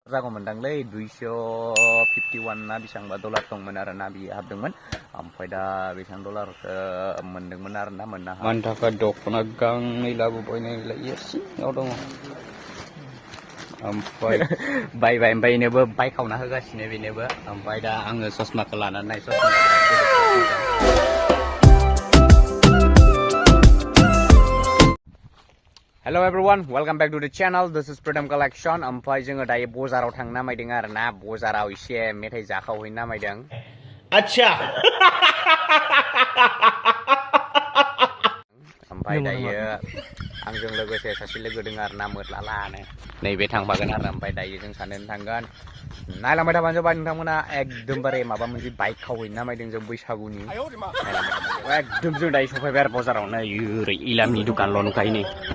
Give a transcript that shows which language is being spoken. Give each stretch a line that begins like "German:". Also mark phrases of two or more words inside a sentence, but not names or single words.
Bodo: Rago mendangलै 251 na बेसेबांबा डलार दंमोन आरोना बियो हाबदोंमोन ओमफ्राय दा बेसेबां डलार मोनदोंमोन आरोना मोननो हाबाय मानि थाखाय दख'ना गांनै लाबोबाय नायलाय सिङाव दङ ओमफ्राय बायबाय ओमफ्राय बेनोबो बायखावना होगासिनो बेनोबो ओमफ्राय दा आङो ससमाखौ लानानै नाय ससमा
English: Hello everyone, welcome back to the channel. This is Pradam Collection.
Bodo: ओमफ्राय जोङो दायो बजाराव थांनो नामायदों आरोना बजाराव एसे मेथाइ जाखावहैनो नामायदों अच्छा ओमफ्राय दायो आंजों लोगोसे सासे लोगो दङ आरोना मोरला लानो नैबे थांफागोन आरो ओमफ्राय दायो जों सानैजों थांगोन नायलांबाय थाबानो जाबाय नोंथांमोना एकदमबारे माबा मोनसे बाइक खावहैनो नामायदों जों बैसागुनि एकदम जों दायो सफैबाय आरो बजारावनो ओरै इलामनि दुखानल' नुखायो नै